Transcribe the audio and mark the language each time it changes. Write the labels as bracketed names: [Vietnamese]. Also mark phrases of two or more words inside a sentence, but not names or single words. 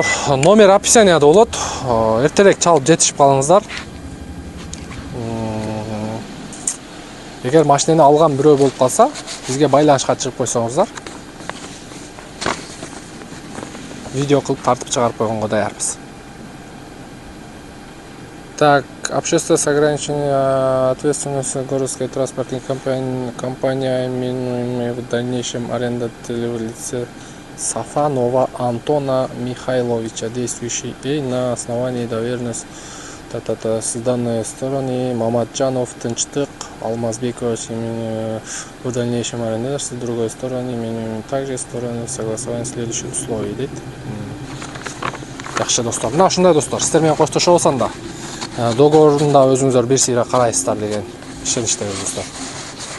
[Kyrgyz] Номер описанияда болот. Эртерээк чалып жетишип калыңыздар. Эгер машинаны алган бирөө болуп калса, бизге байланышка чыгып койсоңуздар, видео кылып тартып чыгарып койгонго даярбыз. [Russian] Так, общество с ограничением ответственности городской транспортной компаниями в дальнейшем арендодателя в лице Сафанова Антона Михайловича, действующий на основании доверенности с данной стороны Маматжанов Тынчтык Алмазбекович в дальнейшем арендодатель, с другой стороны также стороны согласования следующих условий [Kyrgyz] дейт. Жакшы, достор. Мына ушундай, достор. Сиздер менен коштошобуз анда. Договорунда өзүңүздөр бир сыйра карайсыздар деген ишеничтебиз, достор.